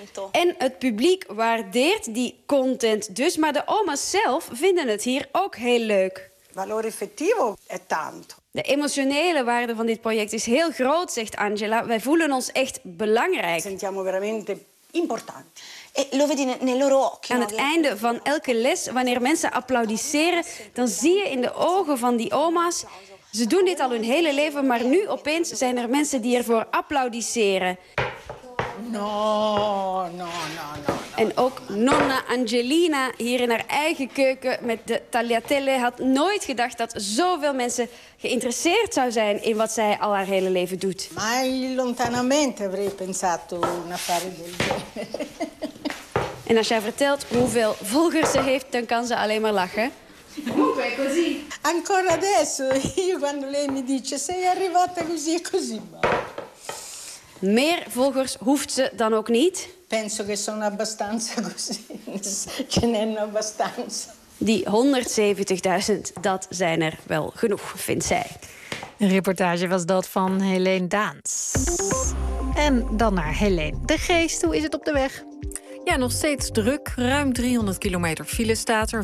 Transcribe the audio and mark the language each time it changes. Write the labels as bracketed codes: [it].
[nl] En het publiek waardeert die content dus, maar de oma's zelf vinden het hier ook heel leuk. [it] Valore effettivo è tanto. [nl] De emotionele waarde van dit project is heel groot, zegt Angela. Wij voelen ons echt belangrijk. [it] Sentiamo veramente importanti. E lo vedi nei loro occhi. [nl] Aan het einde van elke les, wanneer mensen applaudisseren, dan zie je in de ogen van die oma's. Ze doen dit al hun hele leven, maar nu opeens zijn er mensen die ervoor applaudisseren. [it] No. [nl] En ook nonna Angelina hier in haar eigen keuken met de tagliatelle had nooit gedacht dat zoveel mensen geïnteresseerd zou zijn in wat zij al haar hele leven doet. [it] Mai lontanamente avrei pensato un affare del genere. [nl] En als jij vertelt hoeveel volgers ze heeft, dan kan ze alleen maar lachen. [it] Comunque è così. Ancora adesso io quando lei mi dice sei arrivata così e così. [nl] Meer volgers hoeft ze dan ook niet. [it] Penso che sono abbastanza così. Ce n'è abbastanza. [nl] Die 170.000, dat zijn er wel genoeg, vindt zij. Een reportage was dat van Helene Daans. En dan naar Helene de Geest. Hoe is het op de weg? Ja, nog steeds druk. Ruim 300 kilometer file staat er.